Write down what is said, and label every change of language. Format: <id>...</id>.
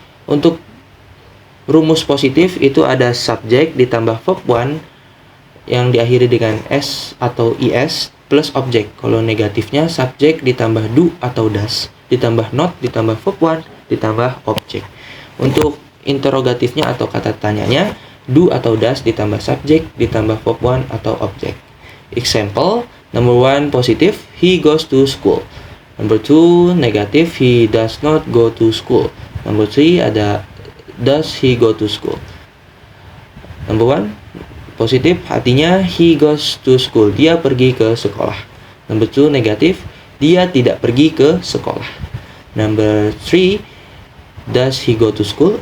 <id>Untuk rumus positif itu ada subject ditambah verb 1 yang diakhiri dengan s atau is plus object. Kalau negatifnya subject ditambah do atau does, ditambah not, ditambah verb 1, ditambah object. Untuk interrogatifnya atau kata tanyanya, do atau does ditambah subject ditambah verb 1 atau object.</id> <en>Example, number 1 positive, he goes to school. Number 2 negative, he does not go to school. Number 3 ada does he go to school. Number 1</en> <id>positif artinya</id> <en>he goes to school,</en> <id>dia pergi ke sekolah.</id> <en>Number 2</en> <id>negatif, dia tidak pergi ke sekolah.</id> <en>Number 3, does he go to school?</en>